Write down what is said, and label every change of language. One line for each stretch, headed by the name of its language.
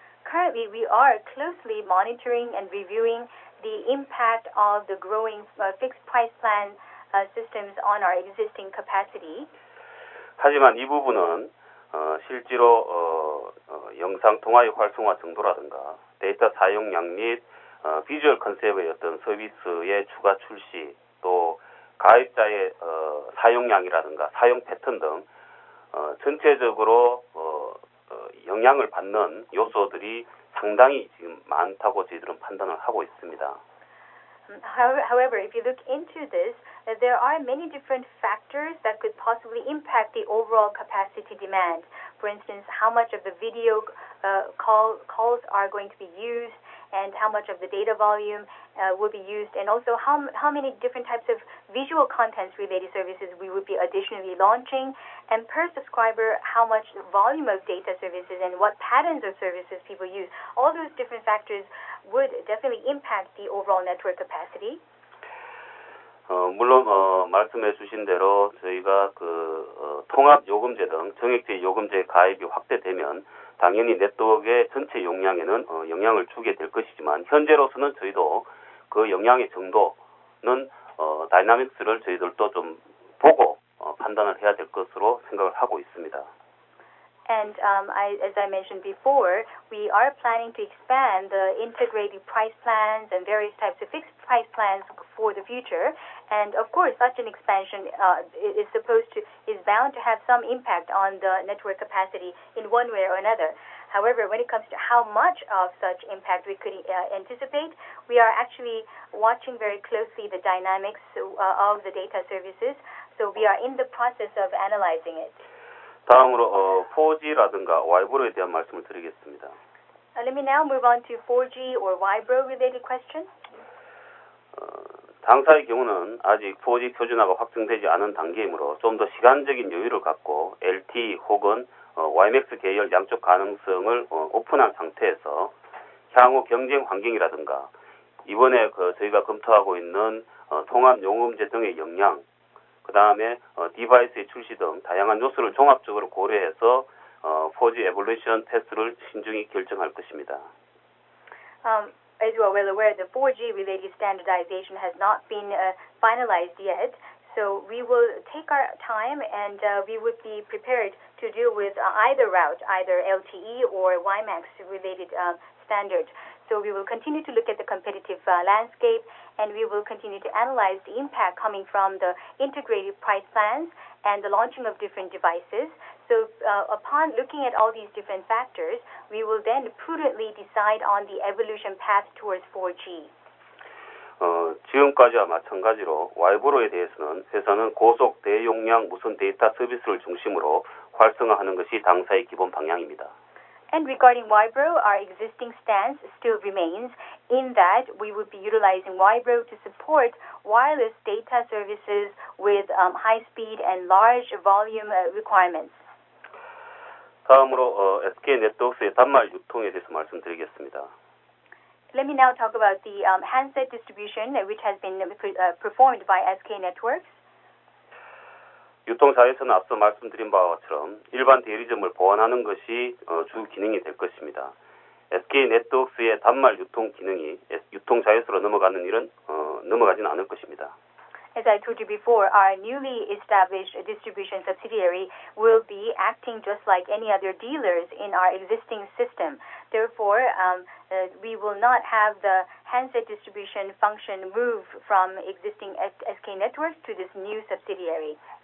English: Currently, we are closely monitoring and reviewing the impact of the growing fixed price plan systems on our existing capacity.
Korean: 하지만 이 부분은 실제로 영상 통화의 활성화 정도라든가 데이터 사용량 및 비주얼 컨셉의 어떤 서비스의 추가 출시 또 가입자의 사용량이라든가 사용 패턴 등 전체적으로 영향을 받는 요소들이 상당히 지금 많다고 저희들은 판단을 하고 있습니다.
English: However, if you look into this, there are many different factors that could possibly impact the overall capacity demand. For instance, how much of the video calls are going to be used, and how much of the data volume will be used, and also how many different types of visual contents related services we would be additionally launching, and per subscriber, how much volume of data services and what patterns of services people use. All those different factors would definitely impact the overall network capacity.
Korean: 물론 말씀해 주신 대로 저희가 통합 요금제 등 정액제 요금제 가입이 확대되면 당연히 네트워크의 전체 용량에는 영향을 주게 될 것이지만 현재로서는 저희도 그 영향의 정도는 다이나믹스를 저희들도 좀 보고 판단을 해야 될 것으로 생각을 하고 있습니다.
English: And as I mentioned before, we are planning to expand the integrated price plans and various types of fixed price plans for the future. And of course, such an expansion is bound to have some impact on the network capacity in one way or another. However, when it comes to how much of such impact we could anticipate, we are actually watching very closely the dynamics of the data services. So we are in the process of analyzing it.
Korean: 다음으로 4G라든가 와이브로에 대한 말씀을 드리겠습니다.
English: Let me now move on to 4G or Vibro related question.
Korean: 당사의 경우는 아직 4G 표준화가 확정되지 않은 단계이므로 좀 더 시간적인 여유를 갖고 LTE 혹은 YMAX 계열 양쪽 가능성을 오픈한 상태에서 향후 경쟁 환경이라든가 이번에 저희가 검토하고 있는 통합 요금제 등의 영향 그 다음에 디바이스의 출시 등 다양한 요소를 종합적으로 고려해서 4G 에볼루션 테스트를 신중히 결정할 것입니다.
English: As you are well aware, the 4G related standardization has not been finalized yet. So we will take our time and we would be prepared to deal with either route, either LTE or WiMAX related standard. So we will continue to look at the competitive landscape and we will continue to analyze the impact coming from the integrated price plans and the launching of different devices. So upon looking at all these different factors, we will then prudently decide on the evolution path towards 4G.
Korean: 지금까지와 마찬가지로 와이브로에 대해서는 회사는 고속 대용량 무선 데이터 서비스를 중심으로 활성화하는 것이 당사의 기본 방향입니다.
English: And regarding Vibro, our existing stance still remains in that we would be utilizing Vibro to support wireless data services with high speed and large volume requirements.
Korean: 다음으로 SK 네트워크의 단말 유통에 대해서 말씀드리겠습니다.
English: Let me now talk about the handset distribution which has been performed by SK Networks.
Korean: 유통사에서는 앞서 말씀드린 바와 같처럼 일반 대리점을 보완하는 것이 주 기능이 될 것입니다. SK 네트워크의 단말 유통 기능이 유통사에서로 넘어가지는 않을 것입니다.
English: As I told you before, our newly established distribution subsidiary will be acting just like any other dealers in our existing system. Therefore, we will not have the handset distribution function move from existing SK Networks to this new subsidiary.